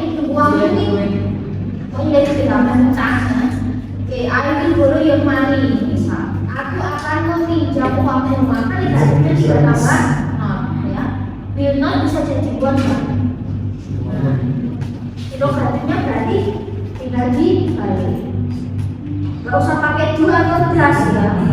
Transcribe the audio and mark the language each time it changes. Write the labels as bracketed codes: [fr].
[id] uang ini oleh tindakan utangnya. [en] Oke, I will borrow your money. [id] Misal, aku akan meminjam uangmu, maka negatifnya tidak tambah not, ya. Will not bisa jadi won't. Nah, negatifnya berarti tinggal dibalik. Gak usah pakai do atau does ya.